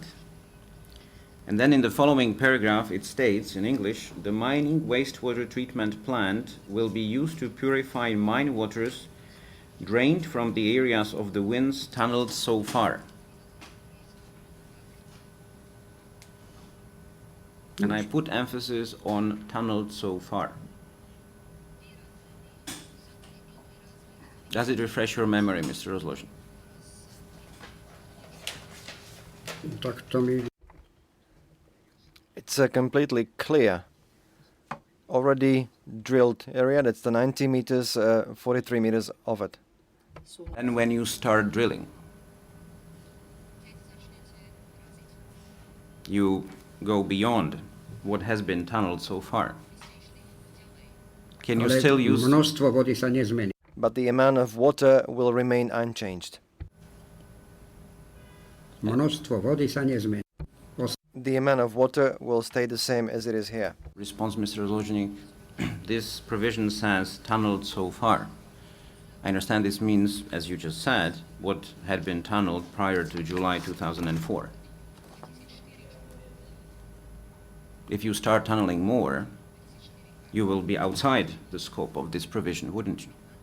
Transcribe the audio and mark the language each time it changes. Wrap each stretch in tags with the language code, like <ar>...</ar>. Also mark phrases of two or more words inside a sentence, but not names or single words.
<en>And then in the following paragraph it states in English, the mining wastewater treatment plant will be used to purify mine waters drained from the areas of the winds tunneled so far. And I put emphasis on tunneled so far. Does it refresh your memory, Mr. Rozložník?</en> <sk>Tak to mi</sk> <en>It's a completely clear, already drilled area. That's the 90 meters, 43 meters of it. And when you start drilling, you go beyond what has been tunneled so far. Can you ale still use...</en> <sk>množstvo vody sa nezmení.</sk> <en>But the amount of water will remain unchanged.</en> <sk>Množstvo vody sa nezmení.</sk> <en>The amount of water will stay the same as it is here. Response, Mr. Rozložník. This provision says tunneled so far. I understand this means, as you just said, what had been tunneled prior to July 2004. If you start tunneling more, you will be outside the scope of this provision, wouldn't you?</en>